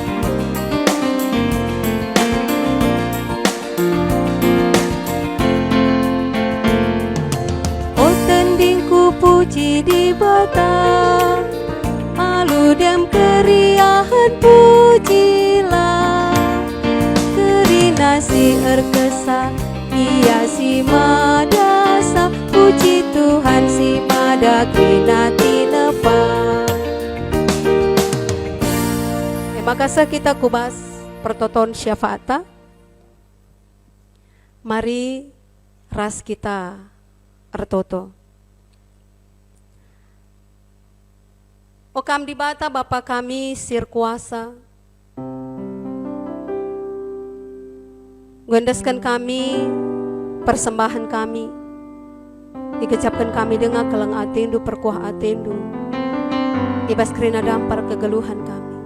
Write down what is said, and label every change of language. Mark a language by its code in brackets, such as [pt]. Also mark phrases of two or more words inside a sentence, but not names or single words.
[btx] O tendingku puji di bata, alu dem keriahan pujilah, kerina si erkesa ia si madasa, puji Tuhan si mada kinati nepa. [id] Terima kasih kita [btx] kubas pertoton [id] syafaata. [btx] Mari ras kita ertoto. Okam di bata Bapa kami sir kuasa, gendeskan kami, persembahan kami, dikecapkan kami dengan keleng atendu perkuah atendu, ibas kerina dampar kegeluhan kami.